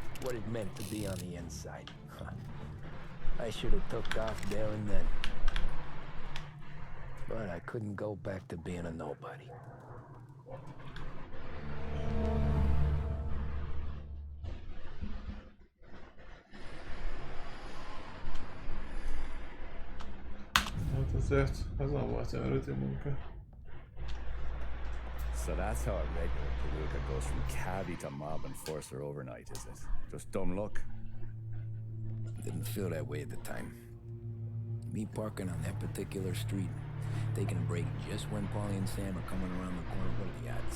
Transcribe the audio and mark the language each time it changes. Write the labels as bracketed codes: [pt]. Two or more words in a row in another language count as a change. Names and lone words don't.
[en] what it meant to be on the inside. I should have took off there and then. But I couldn't go back to being a nobody. [hu] Hát azért azon volt olyan rutin munka. [en] So that's how a regular palooka goes from cabbie to mob enforcer overnight, is it? Just dumb luck? Didn't feel that way at the time. Me parking on that particular street, taking a break just when Paulie and Sam are coming around the corner with the yachts.